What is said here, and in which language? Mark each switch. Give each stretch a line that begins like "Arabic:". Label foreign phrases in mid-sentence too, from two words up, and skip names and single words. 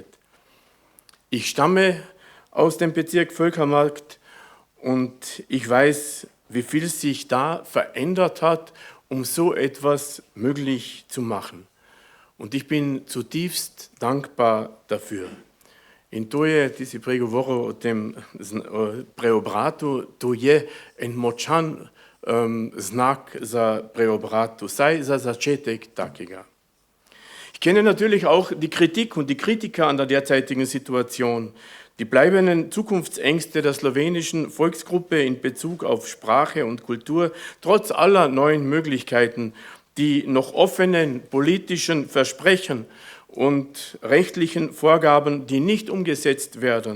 German: Ich stamme aus dem Bezirk Völkermarkt und ich weiß, wie viel sich da verändert hat, um so etwas möglich zu machen. Und ich bin zutiefst dankbar dafür.
Slovenian: In to je, ti si prej govoril o tem preobratu, to je en močan znak za preobrat, vsaj za začetek takega.
German: Ich kenne natürlich auch die Kritik und die Kritiker an der derzeitigen Situation. Die bleibenden Zukunftsängste der slowenischen Volksgruppe in Bezug auf Sprache und Kultur, trotz aller neuen Möglichkeiten, die noch offenen politischen Versprechen und rechtlichen Vorgaben, die nicht umgesetzt werden.